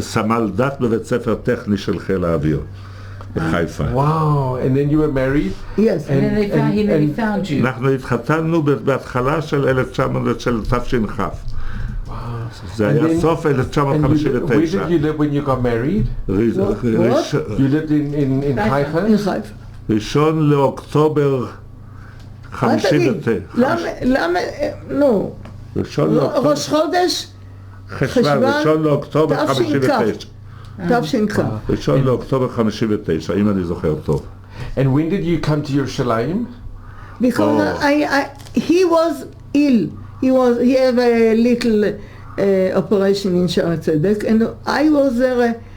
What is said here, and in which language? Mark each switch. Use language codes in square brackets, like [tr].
[he] סמל דת בבית ספר טכני של חיל האוויר בחיפה. [en] Wow. And then you were married? yes. And then he nearly found you. [he] אנחנו התחתנו בהתחלה של תש"כ. זה היה [en] then- [he] סוף [en] And where [he] 1959. [en] did you live when you got married? You lived in Haifa? in חיפה. [he] ראשון לאוקטובר מה תגיד? 59. למה, נו, ראשון לאוקטובר, ראש חודש חשוון, ראשון לאוקטובר 59. תש"כ. ראשון לאוקטובר 59, אם אני זוכר טוב. [en] And when did you come to Yerushalayim? Because he was ill. He had a little operation in שערי צדק, and I was there.